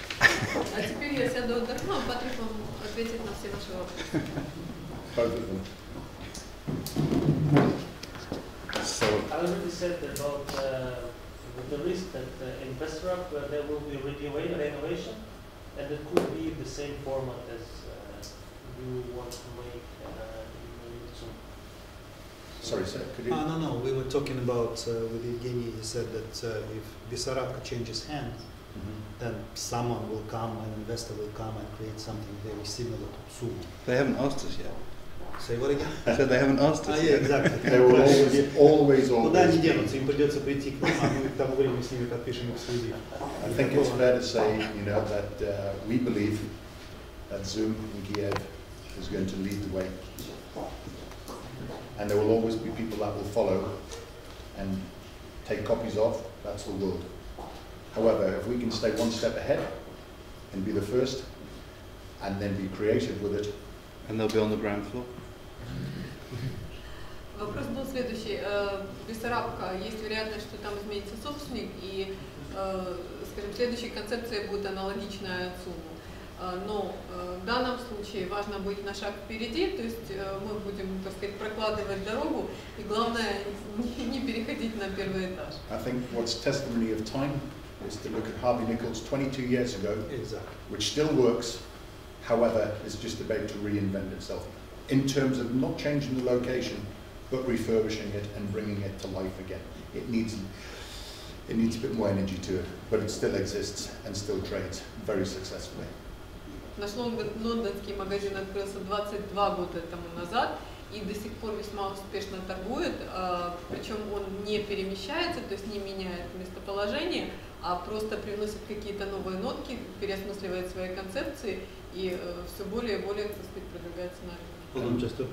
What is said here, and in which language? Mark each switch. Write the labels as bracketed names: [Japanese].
[Russian] А теперь я сяду отдохну, а Патрик вам ответит на все ваши вопросы. [English] Both of them. So, I already said about the risk that in Westrup there will be renovation, and it could be the same format as you want to make in Zoom. Sorry, sir, could you? No, we were talking about with Evgeny. He said that if Bessarabka changes hands, then someone will come, an investor will come and create something very similar to Zoom. they haven't asked us yet. Say what again? I said they haven't asked us Yeah, yet. exactly. There will always [Russian] Куда они [English] be. [Russian] денутся? Им придется прийти к нам, а мы к тому времени с ними подпишем эксклюзив. [English] I think it's fair to say, that we believe that Zoom in Kiev is going to lead the way. And there will always be people that will follow and take copies of. That's the world. However, if we can stay one step ahead and be the first, and then be creative with it. And they'll be on the ground floor. [Russian] Вопрос был следующий. Бессарабка, есть вероятность, что там изменится собственник, и, скажем, следующая концепция будет аналогичная ЦУМу. Но в данном случае важно быть на шаг впереди, то есть мы будем, так сказать, прокладывать дорогу, и главное не переходить на первый этаж. [English] I think what's testimony of time is to look at Harvey Nichols 22 years ago, which still works, however, is just about to reinvent itself in terms of not changing the location, but refurbishing it and bringing it to life again. It needs a bit more energy to it, but it still exists and still trades very successfully. [Russian] Наш лондонский магазин открылся 22 года тому назад и до сих пор весьма успешно торгует, причем он не перемещается, то есть не меняет местоположение, а просто привносит какие-то новые нотки, переосмысливает свои концепции и все более и более, так сказать, продвигается на рынке.